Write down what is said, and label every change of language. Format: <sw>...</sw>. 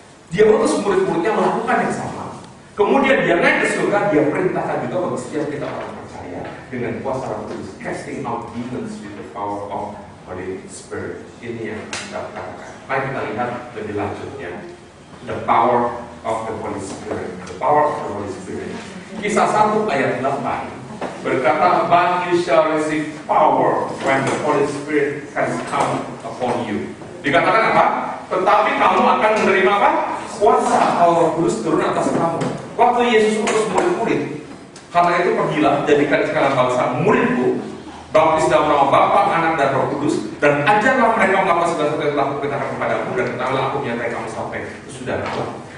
<id>Dia utus murid-muridnya melakukan yang sama. Kemudian dia naik ke surga, dia perintahkan juga bagi setiap kita orang percaya dengan kuasa Roh Kudus,</id> <en>casting out demons with the power of Holy Spirit.</en> <id>Ini yang kita katakan. Mari kita lihat lebih lanjutnya.</id> <en>The power of the Holy Spirit. The power of the Holy Spirit.</en> <id>Kisah 1 ayat 8 berkata,</id> <en>"But you shall receive power when the Holy Spirit has come upon you."</en> <id>Dikatakan apa? Tetapi kamu akan menerima apa? Kuasa kalau Roh Kudus turun atas kamu. Waktu Yesus utus murid-murid, karena itu pergilah, jadikan segala bangsa muridku, baptis dalam nama Bapa, Anak, dan Roh Kudus, dan ajarlah mereka melakukan segala sesuatu yang telah kuperintahkan kepadamu, dan ketahuilah aku menyertai kamu sampai sesudah Allah.</id>